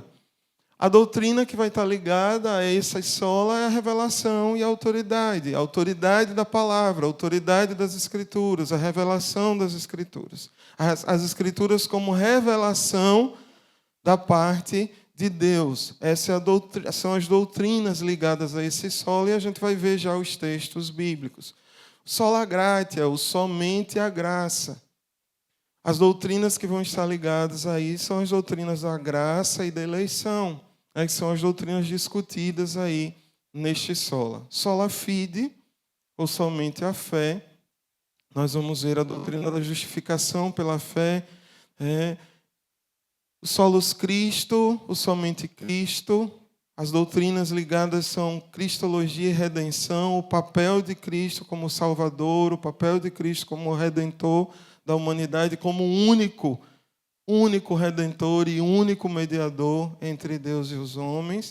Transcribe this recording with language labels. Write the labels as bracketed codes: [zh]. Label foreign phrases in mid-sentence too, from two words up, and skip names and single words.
[pt] A doutrina que vai estar ligada a essa sola é a revelação e a autoridade da palavra, a autoridade das Escrituras, a revelação das Escrituras. As Escrituras como revelação da parte de Deus. Essas são as doutrinas ligadas a esse sola, e a gente vai ver já os textos bíblicos. [la] Sola gratia, [pt] o somente a graça. As doutrinas que vão estar ligadas aí são as doutrinas da graça e da eleição, né, que são as doutrinas discutidas aí neste sola. [la] Sola fide, [pt] ou somente a fé. Nós vamos ver a doutrina da justificação pela fé. O [la] solus Cristo, [pt] o somente Cristo. As doutrinas ligadas são cristologia e redenção, o papel de Cristo como Salvador, o papel de Cristo como Redentor da humanidade, como único Redentor e único mediador entre Deus e os homens.